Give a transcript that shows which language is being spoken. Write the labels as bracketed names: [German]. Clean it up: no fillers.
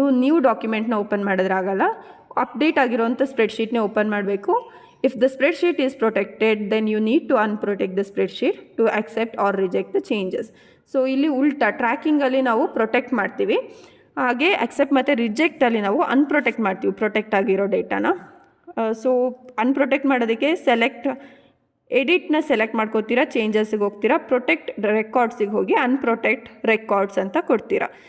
[Kannada] ನೀವು ಡಾಕ್ಯುಮೆಂಟ್ನ open ಮಾಡೋದ್ರಾಗಲ್ಲ, update ಆಗಿರೋಂಥ ಸ್ಪ್ರೆಡ್ಶೀಟ್ನೇ open ಮಾಡಬೇಕು. [English] If the spreadsheet is protected, then you need to unprotect the spreadsheet to accept or reject the changes. [Kannada] So ಇಲ್ಲಿ ಉಲ್ಟಾ, ಟ್ರ್ಯಾಕಿಂಗಲ್ಲಿ ನಾವು protect ಮಾಡ್ತೀವಿ, ಹಾಗೆ ಅಕ್ಸೆಪ್ಟ್ ಮತ್ತು ರಿಜೆಕ್ಟಲ್ಲಿ ನಾವು ಅನ್ಪ್ರೊಟೆಕ್ಟ್ ಮಾಡ್ತೀವಿ ಪ್ರೊಟೆಕ್ಟ್ ಆಗಿರೋ ಡೇಟಾನ. ಸೊ ಅನ್ಪ್ರೊಟೆಕ್ಟ್ ಮಾಡೋದಕ್ಕೆ ಎಡಿಟ್ನ ಸೆಲೆಕ್ಟ್ ಮಾಡ್ಕೋತೀರಾ, ಚೇಂಜಸ್ಸಿಗೆ ಹೋಗ್ತೀರಾ, ಪ್ರೊಟೆಕ್ಟ್ ರೆಕಾರ್ಡ್ಸಿಗೆ ಹೋಗಿ ಅನ್ಪ್ರೊಟೆಕ್ಟ್ ರೆಕಾರ್ಡ್ಸ್ ಅಂತ ಕೊಡ್ತೀರಾ.